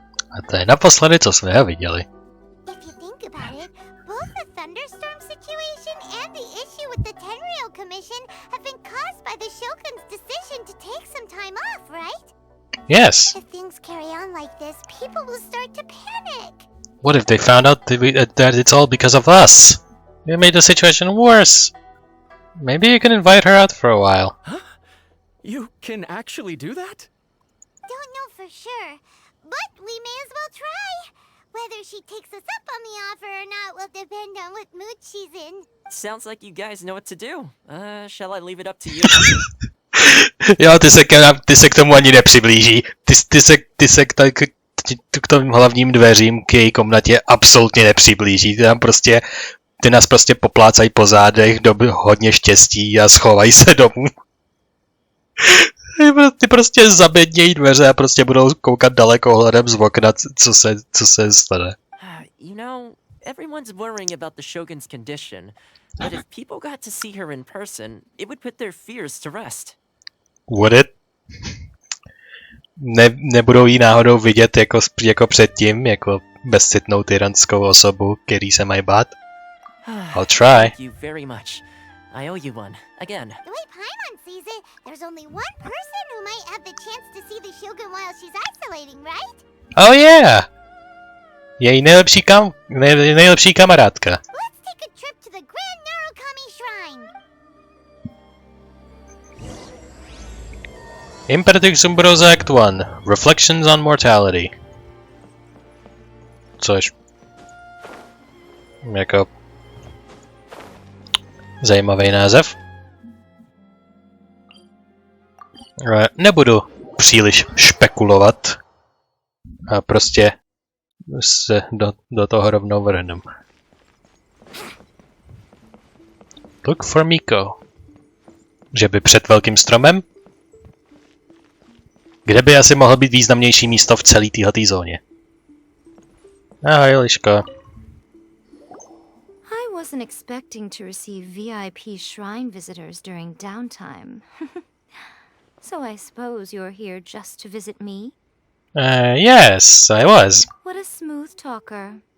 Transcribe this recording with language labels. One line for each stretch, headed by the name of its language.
Czech: A to je naposledy, co jsme ho viděli.
English: If you think about it, both the thunderstorm situation and the issue with the Tenryou Commission have been caused by the Shogun's decision to take some time off, right? Yes. If things carry on like this, people will start to panic. What if they found out that it's all because of us? It made the situation worse. Maybe you can invite her out for a while. Huh? You can actually do that? Don't know for sure, but we may as well try. Whether she takes us up on the offer or not will depend on what mood she's in. Sounds like you guys know what to do. Shall I leave it up to you?
Czech: Jo, ty se k tomu ani nepřiblíží. Ty se k tomu hlavním dveřím k její komnatě absolutně nepřiblíží. Ty nás prostě poplácají po zádech, hodně štěstí a schovají se domů. Ty prostě zabednějí dveře a prostě budou koukat dalekohledem z okna, co se stane.
English: You know, everyone's worrying about the Shogun's condition, but if people got to see her in person, it would put their fears to rest. Would it?
Czech: Nebudou jí náhodou vidět jako předtím, jako bezcitnou tyranskou osobu, který se mají bát?
English: I'll try. Thank you very much. I owe you one. Again. The way Paimon sees it, there's only one person who might have the chance to see the Shogun while she's isolating, right? Oh yeah!
Czech: Její nejlepší kamarádka.
English: Let's take a trip to the Grand Narukami Shrine. Imperative Sumbros Act 1. Reflections on Mortality.
Czech: Což... jako... zajímavý název. Nebudu příliš špekulovat. A prostě se do toho rovnou vrhnem.
English: Look for Miko.
Czech: Že by před velkým stromem? Kde by asi mohlo být významnější místo v celé této zóně? Ahoj, Liško.
English: I wasn't expecting to receive VIP shrine visitors during downtime. So I suppose you're here just to visit me? Yes, I was. What a smooth talker.